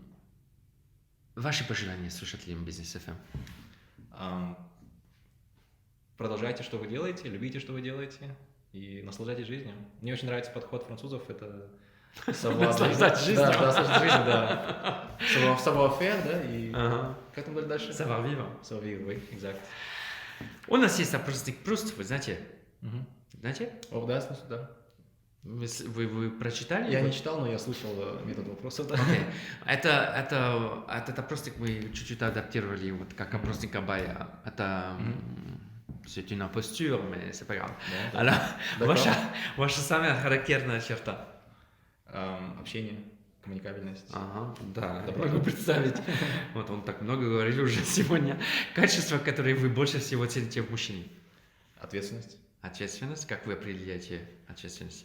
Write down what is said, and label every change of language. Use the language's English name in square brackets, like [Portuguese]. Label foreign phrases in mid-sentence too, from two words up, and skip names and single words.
[Russian] Ваши пожелания слушателям Business FM? Продолжайте, что вы делаете, любите, что вы делаете, и наслаждайтесь жизнью. Мне очень нравится подход французов, это наслаждаться жизнью. Да, наслаждаться жизнью, да. [French] Savoir-faire, [Russian] да, и как там дальше? [French] Savoir-vivre. Savoir-vivre, oui, exact. [Russian] У нас есть опросник Пруст, вы знаете? Знаете? О, да, смысл, да. Вы прочитали? Я не читал, но я слышал метод вопросов. Да. Okay. Этот опросник мы чуть-чуть адаптировали, вот как опросник Абая. [French] Это c'est une imposture, mais c'est pas grave. [Russian] Да, Alors, ваша самая характерная черта? Общение, коммуникабельность. Ага, да, могу представить. Вот он так много говорил уже сегодня. Качества, которые вы больше всего цените в мужчине? Ответственность. Ответственность? Как вы определяете ответственность?